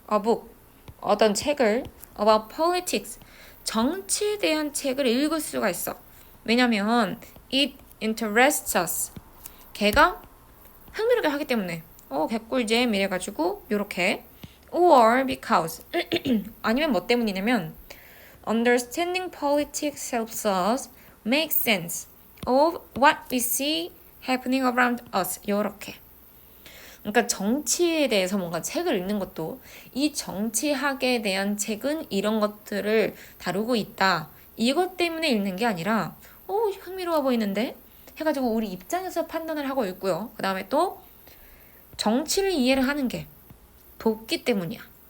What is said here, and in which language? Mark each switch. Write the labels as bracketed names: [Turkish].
[English] a book, [Korean] 어떤 책을 [English] about politics, [Korean] 정치에 대한 책을 읽을 수가 있어. 왜냐면 [English] it interests us, [Korean] 걔가 흥미롭게 하기 때문에 개꿀잼 이래가지고 요렇게 [English] or because [Korean] 아니면 뭐 때문이냐면 [English] Understanding politics helps us make sense of what we see happening around us. [Korean] 요렇게. 그러니까 정치에 대해서 뭔가 책을 읽는 것도 이 정치학에 대한 책은 이런 것들을 다루고 있다. 이것 때문에 읽는 게 아니라 흥미로워 보이는데? 해가지고 우리 입장에서 판단을 하고 있고요. 그 다음에 또 정치를 이해를 하는 게 돕기 때문이야.